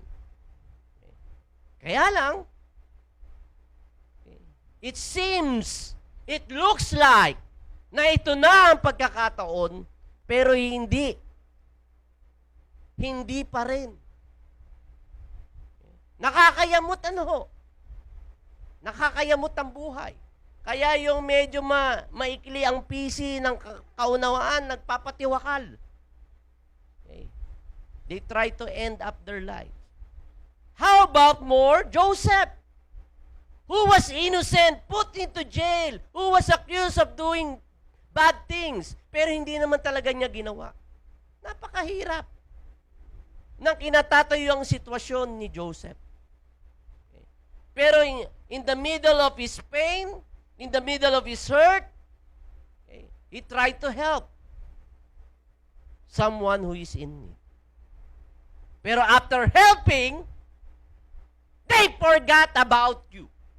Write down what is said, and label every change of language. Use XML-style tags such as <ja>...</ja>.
<tl>Okay. Kaya lang, okay,</tl> <en>it seems, it looks like</en> <tl>na ito na ang pagkakataon, pero hindi. Hindi pa rin. Nakakayamot ano? Nakakayamot ang buhay. Kaya yung medyo maikli ang PC ng kaunawaan, nagpapatiwakal. Okay.</tl> <en>They try to end up their life. How about more? Joseph, who was innocent, put into jail, who was accused of doing bad things,</en> <tl>pero hindi naman talaga niya ginawa. Napakahirap nang kinatatayo ang sitwasyon ni Joseph. Okay.</tl> <en>Pero in the middle of his pain, in the middle of his hurt, okay, he tried to help someone who is in need. Pero after helping, they forgot about you.</en>